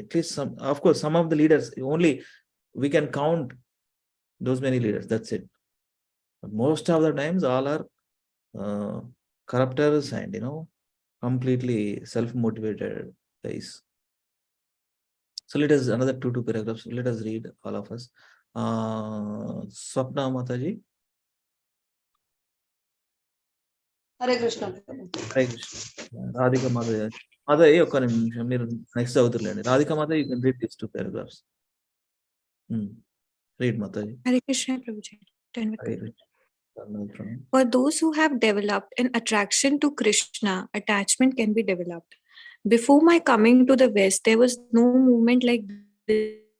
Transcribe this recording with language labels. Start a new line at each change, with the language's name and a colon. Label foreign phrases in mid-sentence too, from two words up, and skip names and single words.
English: At least some, of course, some of the leaders, only we can count those many leaders. That's it. But most of the times, all are corruptors and completely self-motivated guys. So let us another two paragraphs. Let us read all of us. Swapna Mataji. Hare Krishna. Hare Krishna. Radhika Mataji. Mataji,
Telugu: ఒక్క నిమిషం మీరు నెక్స్ట్ చదువుతులేండి.
English: Radhika Mataji, you can read these 2 paragraphs. Read Mataji. Hare Krishna, Prabhuji. Hare Krishna. For those who have developed an attraction to Krishna, attachment can be developed. Before my coming to the West, there was no movement like this.